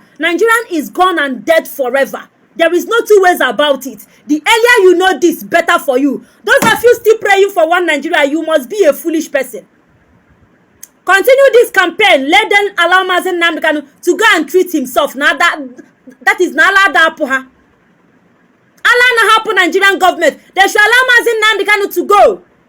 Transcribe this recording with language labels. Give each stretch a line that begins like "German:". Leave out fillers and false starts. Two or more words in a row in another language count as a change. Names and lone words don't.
English: Nigerian is gone and dead forever. There is no two ways about it. The earlier you know this, better for you. Those of you still praying for one Nigeria, you must be a foolish person. Continue this campaign. Let them allow Mazi Nnamdi Kanu to go and treat himself. Now that is not allowed to happen. Allah na happen Nigerian government. They should allow Mazi Nnamdi Kanu to go.